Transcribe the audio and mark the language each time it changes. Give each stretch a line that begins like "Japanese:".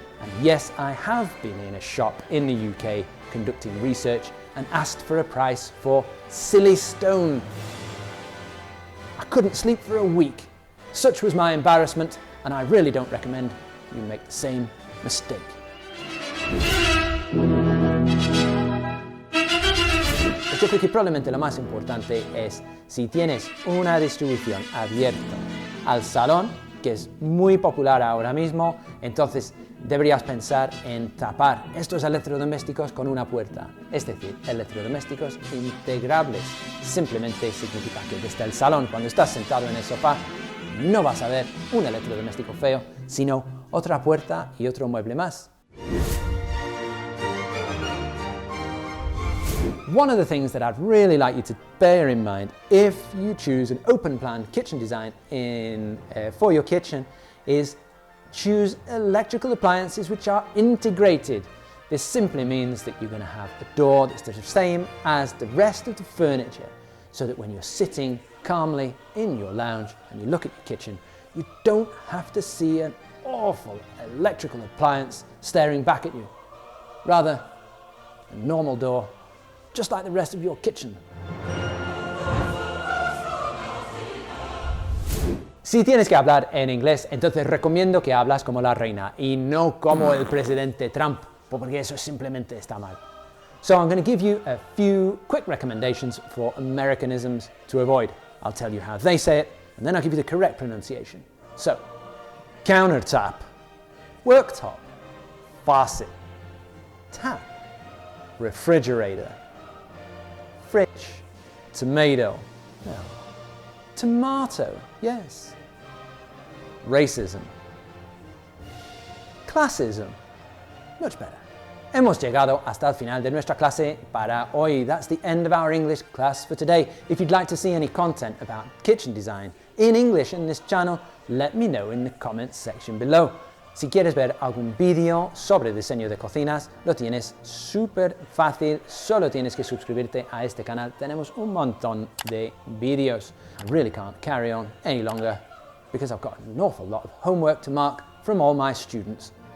English: And yes, I have been in a shop in the UK conducting research and asked for a price for silly stone. I couldn't sleep for a week. Such was my embarrassment, and I really don't recommend you make the same mistake.
Spanish: Yo creo que probablemente lo más importante es si tienes una distribución abierta al salón, que es muy popular ahora mismo, entonces deberías pensar en tapar estos electrodomésticos con una puerta, es decir, electrodomésticos integrables. Simplemente significa que desde el salón, cuando estás sentado en el sofá, no vas a ver un electrodoméstico feo, sino otra puerta y otro mueble más.
English: One of the things that I'd really like you to bear in mind if you choose an open plan kitchen design for your kitchen is choose electrical appliances which are integrated. This simply means that you're going to have a door that's the same as the rest of the furniture, so that when you're sitting calmly in your lounge and you look at your kitchen, you don't have to see an awful electrical appliance staring back at you. Rather, a normal door, just like the rest of your kitchen.
Spanish: Si tienes que hablar en inglés, entonces recomiendo que hablas como la reina y no como el presidente Trump, porque eso simplemente está mal.
English: So I'm going to give you a few quick recommendations for Americanisms to avoid. I'll tell you how they say it, and then I'll give you the correct pronunciation. So, countertop, worktop, faucet, tap, refrigerator, fridge, tomato, no, tomato, yes, racism, classism, much better.
Spanish: Hemos llegado hasta el final de nuestra clase para hoy.
English: That's the end of our English class for today. If you'd like to see any content about kitchen design in English in this channel, let me know in the comments section below.
Spanish: Si quieres ver algún vídeo sobre diseño de cocinas, lo tienes súper fácil, solo tienes que suscribirte a este canal. Tenemos un montón de vídeos.
English: I really can't carry on any longer because I've got an awful lot of homework to mark from all my students.